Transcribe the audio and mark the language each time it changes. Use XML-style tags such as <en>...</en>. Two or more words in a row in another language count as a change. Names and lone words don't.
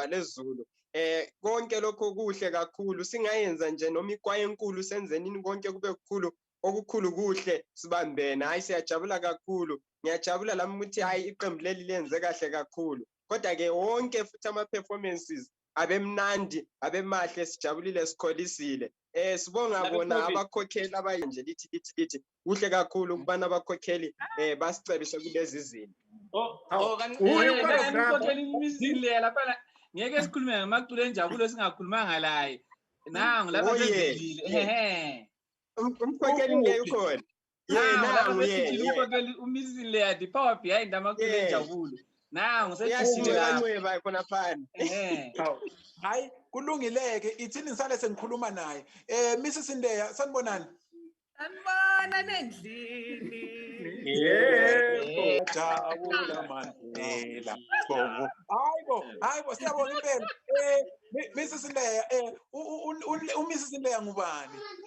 <nd>lezulu konke lokho kuhle kakhulu singayenza nje noma ikwaye enkulu senzenini konke kube kukhulu okukhulu kuhle sibambene hayi siyajabula kakhulu ngiyajabula lami ukuthi hayi iqembu leli lenze kahle kakhulu kodwa ke wonke futhi ama-performances abemnandi abemahle sijabulile sikholisile sibonga bona abakhokheli abayanje lithi kuhle kakhulu ukubana abakhokheli basicebise kulezi zinto umkhokheli imizile lapha ngeke sikhulume ngamaculo enjabulo singakhulumanga laye nangu lapha sezilile umkhokheli ngeke ukhona umkhokheli umizile ya</nd> <en>the power behind</en> <nd>amaculo enjabulo nangu sesiyashiyeka khona phana hayi kulungileke ithini ngisale sengikhuluma naye Mrs Ndeya sanibonani sanibona nendlini yebo jabula Mandela hayibo siyabonga impela Mrs Ndeya uMrs Ndeya ngubani</nd>